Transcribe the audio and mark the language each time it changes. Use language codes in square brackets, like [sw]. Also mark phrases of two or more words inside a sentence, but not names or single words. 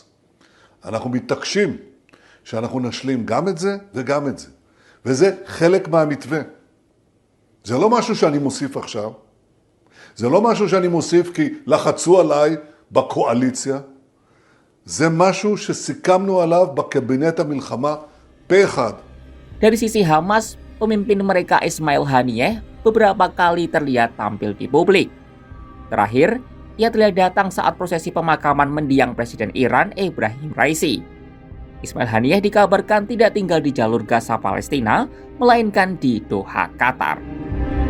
[he] אנחנו מתעקשים שאנחנו נשלים גם את זה וגם את זה. וזה חלק מהמתווה. זה לא משהו שאני מוסיף עכשיו. זה לא משהו שאני מוסיף כי לחצו עליי בקואליציה. זה משהו שסיכמנו עליו בקבינט המלחמה פה אחד. [id] Dari sisi Hamas, pemimpin mereka Ismail Haniyeh beberapa kali terlihat tampil di publik. Terakhir, ia terlihat datang saat prosesi pemakaman mendiang Presiden Iran Ebrahim Raisi. Ismail Haniyeh dikabarkan tidak tinggal di jalur Gaza Palestina, melainkan di Doha, Qatar.